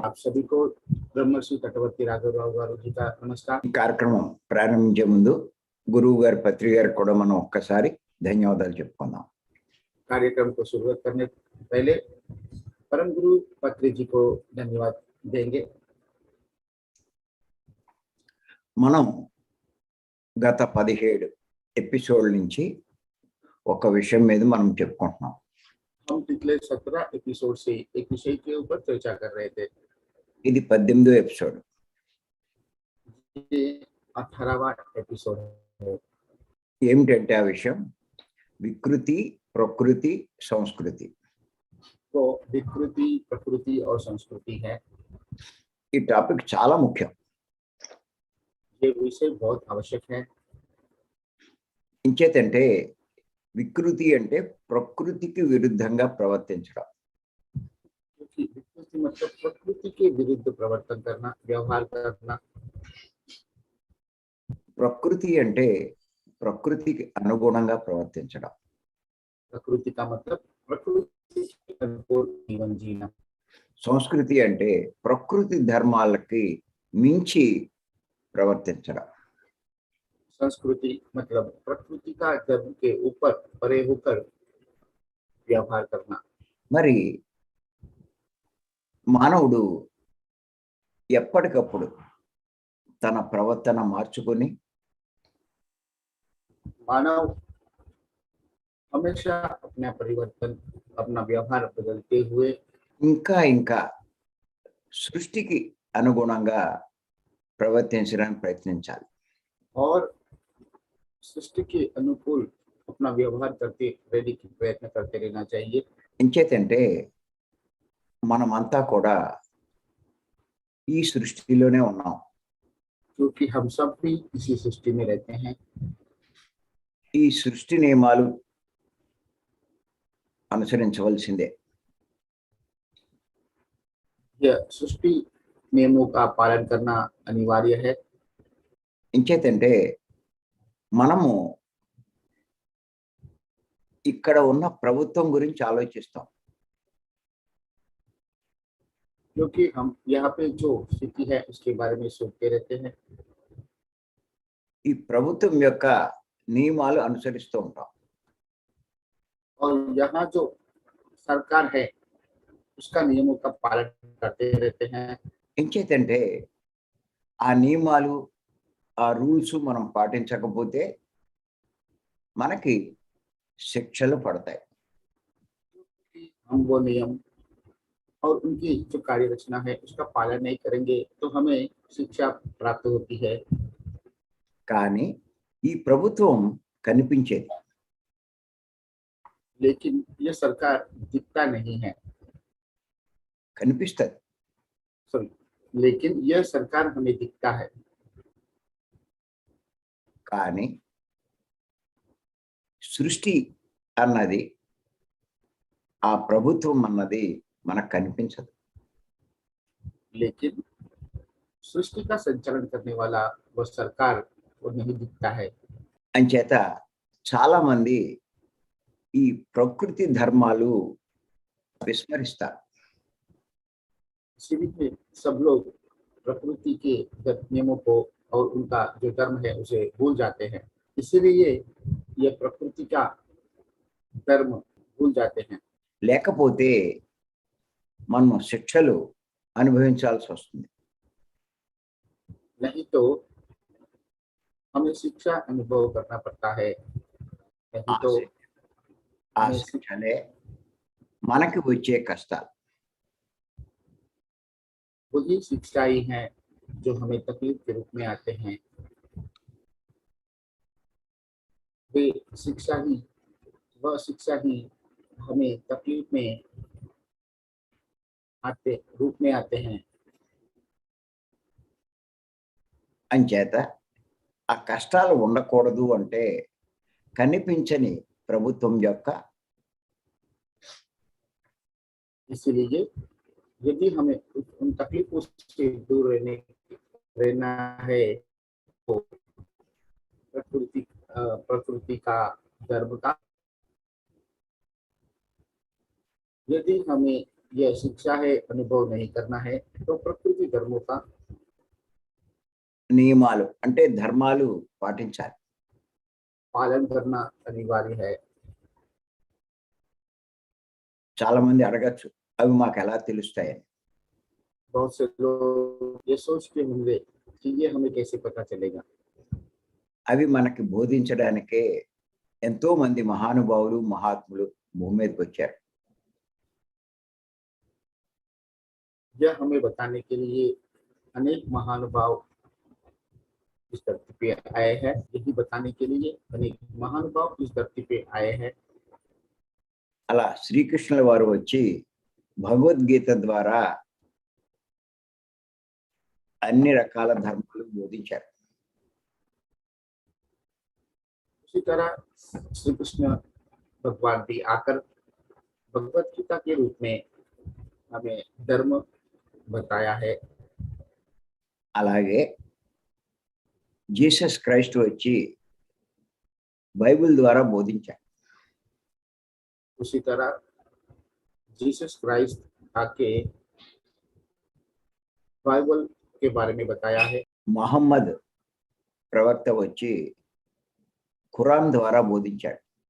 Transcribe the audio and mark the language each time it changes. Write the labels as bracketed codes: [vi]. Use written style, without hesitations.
[hi] आप सभी को ब्रह्मर्षि तटवर्ती राघवराव गारू जी का नमस्कार। [te] ఈ కార్యక్రమం ప్రారంభించే ముందు గురువు గారి పత్రి గారికి కూడా మనం ఒక్కసారి ధన్యవాదాలు చెప్పుకుందాం. [hi] कार्यक्रम को शुरुआत करने पहले परम गुरु पत्री जी को धन्यवाद देंगे। [te] మనం గత 17 ఎపిసోడ్ల నుంచి ఒక విషయం మీద మనం చెప్పుకుంటున్నాం. [hi] हम पिछले 17 एपिसोड से एक विषय के ऊपर चर्चा कर रहे थे। [te] ఇది 18వ ఎపిసోడ్. [hi] ये 18वां एपिसोड है। [te] ఏమిటంటే ఆ విషయం వికృతి, ప్రకృతి, సంస్కృతి. [hi] तो विकृति, प्रकृति और संस्कृति है। [te] ఈ టాపిక్ చాలా ముఖ్యం. [hi] ये विषय बहुत आवश्यक है। [te] ఇంచేతంటే వికృతి అంటే ప్రకృతికి విరుద్ధంగా ప్రవర్తించడం. [hi] क्योंकि विकृति मतलब प्रकृति के विरुद्ध प्रवर्तन करना, व्यवहार करना। [te] ప్రకృతి అంటే ప్రకృతికి అనుగుణంగా ప్రవర్తించడం. [hi] प्रकृति का मतलब प्रकृति के अनुकूल जीवन जीना। [te] సంస్కృతి అంటే ప్రకృతి ధర్మాలకి మించి ప్రవర్తించడం. [hi] संस्कृति मतलब प्रकृति का धर्म के ऊपर परे होकर व्यवहार करना। [te] మరి మానవుడు ఎప్పటికప్పుడు తన ప్రవర్తన మార్చుకొని [hi] मानव हमेशा अपना परिवर्तन, अपना व्यवहार बदलते हुए [te] ఇంకా ఇంకా సృష్టికి అనుగుణంగా ప్రవర్తించడానికి ప్రయత్నించాలి. [hi] और सृष्टि के अनुकूल अपना व्यवहार करते रहने की प्रयत्न करते रहना चाहिए। [te] ఇంచేతంటే మనమంతా కూడా ఈ సృష్టిలోనే ఉన్నాం. [hi] क्योंकि हम सब भी इसी सृष्टि में रहते हैं। [te] ఈ సృష్టి నియమాలు అనుసరించవలసిందే. [hi] यह सृष्टि नियमों का पालन करना अनिवार्य है। [te] ఇంచేతంటే మనము ఇక్కడ ఉన్న ప్రభుత్వం గురించి ఆలోచిస్తాం. [hi] क्योंकि हम यहाँ पे जो स्थिति है उसके बारे में सोचते रहते हैं। [te] ఈ ప్రభుత్వం యొక్క నియమాలు అనుసరిస్తూ ఉంటాం. [hi] और यहाँ जो सरकार है उसका नियमों का पालन करते रहते हैं। [te] ఇంచేతంటే ఆ నియమాలు, ఆ రూల్స్ మనం పాటించకపోతే మనకి శిక్షలు పడతాయి. [hi] हम वो नियम और उनकी जो कार्य रचना है उसका पालन नहीं करेंगे तो हमें शिक्षा प्राप्त होती है। [te] కానీ ఈ ప్రభుత్వం కనిపించేది. [hi] लेकिन ये सरकार दिखता नहीं है। [te] కనిపిస్తుంది. [hi] सॉरी, लेकिन यह सरकार हमें दिखता है। [te] కానీ సృష్టి అన్నది, ఆ ప్రభుత్వం అన్నది మనకు కనిపించదు. [hi] लेकिन सृष्टि का संचालन करने वाला वह सरकार वो नहीं दिखता है। [te] అంచేత చాలా మంది ఈ ప్రకృతి ధర్మాలు విస్మరిస్తారు. [hi] इसीलिए सब लोग प्रकृति के नियमों को और उनका जो धर्म है उसे भूल जाते हैं। इसीलिए ये प्रकृति का धर्म भूल जाते हैं। [te] లేకపోతే మనం శిక్షలు అనుభవించాల్సి వస్తుంది. [hi] नहीं तो हमें शिक्षा अनुभव करना पड़ता है। नहीं तो [te] ఆ శిక్షలే మనకి వచ్చే కష్టాలు. [hi] वही शिक्षाएं हैं जो हमें तकलीफ के रूप में आते हैं। वे शिक्षा ही, वह शिक्षा ही हमें तकलीफ में रूप में आते हैं। [te] అంచేత ఆ కష్టాలు ఉండకూడదు అంటే కనిపించని ప్రభుత్వం యొక్క [hi] इसलिए यदि हमें उन तकलीफों से दूर रहना है तो प्रकृति का धर्म का, यदि हमें यह शिक्षा है, अनुभव नहीं करना है, तो प्रकृति धर्मों का [te] నియమాలు అంటే ధర్మాలు పాటించాలి. [hi] पालन करना अनिवार्य है। [te] చాలా మంది అడగచ్చు అవి మాకు ఎలా తెలుస్తాయని. [hi] बहुत से लोग ये सोचते होंगे कि ये हमें कैसे पता चलेगा। [te] అవి మనకి బోధించడానికే ఎంతో మంది మహానుభావులు మహాత్ములు భూమి మీదకి వచ్చారు. [hi] यह हमें बताने के लिए अनेक महानुभाव इस धरती पे आए हैं। यही बताने के लिए अनेक महानुभाव इस धरती पे आए हैं। [te] అలా శ్రీకృష్ణుల వారు వచ్చి భగవద్గీత ద్వారా అన్ని రకాల ధర్మాలు బోధించారు. [hi] उसी तरह श्री कृष्ण भगवान भी आकर भगवत गीता के रूप में हमें धर्म बताया है। [te] అలాగే జీసస్ క్రైస్ట్ వచ్చి బైబిల్ ద్వారా బోధించారు. [hi] उसी तरह जीसस क्राइस्ट आके बाइबल के बारे में बताया है। [te] మహమ్మద్ ప్రవక్త వచ్చి ఖురాన్ ద్వారా బోధించాడు.